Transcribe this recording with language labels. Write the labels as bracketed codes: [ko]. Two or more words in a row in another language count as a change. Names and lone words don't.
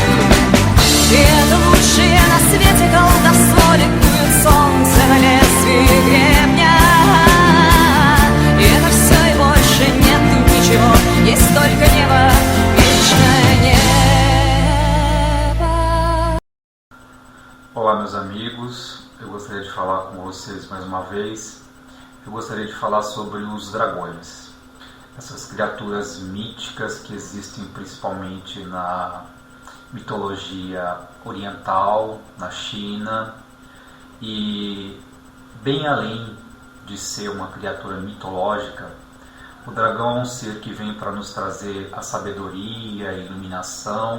[ru] И это лучшее на свете колдовство ликует солнце на лезвии гребня. И это все, и больше нет ничего, есть только небо, вечное небо. [pt] Olá, meus amigos, eu gostaria de falar com vocês mais uma vez. Eu gostaria de falar sobre os dragões, essas criaturas míticas que existem principalmente na mitologia oriental, na China, e bem além de ser uma criatura mitológica, o dragão é um ser que vem para nos trazer a sabedoria, a iluminação.